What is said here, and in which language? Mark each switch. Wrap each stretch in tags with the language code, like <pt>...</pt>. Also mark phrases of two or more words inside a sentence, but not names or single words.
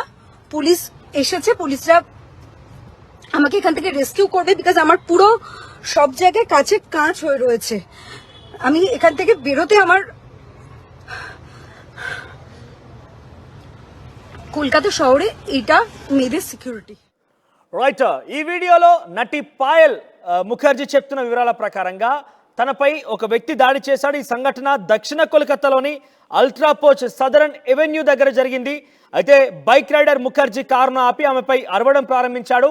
<bn>পুলিশ এসেছে, পুলিশরা আমাকে এখান থেকে রেস্কিউ করবে, বিকজ আমার পুরো সব জায়গায় কাঁচ হয়ে রয়েছে। আমি এখান থেকে বেরোতে আমার কলকাতা শহরে এটা মেয়েদের সিকিউরিটি।</bn> <te>రైట్, ఈ వీడియోలో నటి పాయల్ ముఖర్జీ చెప్తున్న వివరాల ప్రకారంగా తనపై ఒక వ్యక్తి దాడి చేశాడు. ఈ సంఘటన దక్షిణ కోల్కతాలోని అల్ట్రాపోచ్ సదరన్ ఎవెన్యూ దగ్గర జరిగింది. అయితే బైక్ రైడర్ ముఖర్జీ కారును ఆపి ఆమెపై అరవడం ప్రారంభించాడు.</te>